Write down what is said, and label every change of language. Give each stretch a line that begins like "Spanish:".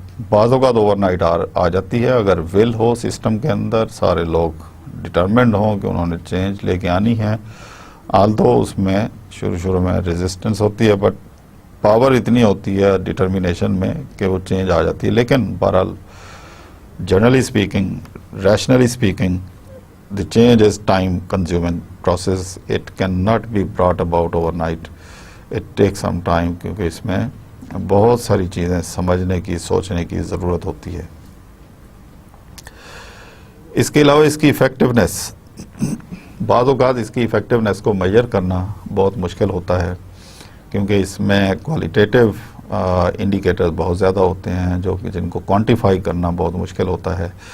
Urdu: بعض اوقات over night آ جاتی ہے اگر ول ہو سسٹم کے اندر، سارے لوگ ڈٹرمنڈ ہوں کہ انہوں نے چینج لے کے آنی ہے، آلدو اس میں شروع میں ریزسٹنس ہوتی ہے، بٹ پاور اتنی ہوتی ہے ڈٹرمینیشن میں کہ وہ چینج آ جاتی ہے. لیکن بہرحال
English: Generally speaking, rationally speaking, the change is time consuming process. It cannot be brought about overnight. It takes some time
Urdu: کیونکہ اس میں بہت ساری چیزیں سمجھنے کی، سوچنے کی ضرورت ہوتی ہے. اس کے علاوہ اس کی افیکٹونیس، بعض اوقات اس کی افیکٹونیس کو میجر کرنا بہت مشکل ہوتا ہے کیونکہ اس میں کوالٹیٹیو انڈیکیٹرز بہت زیادہ ہوتے ہیں جو کہ جن کو کوانٹیفائی کرنا بہت مشکل ہوتا ہے.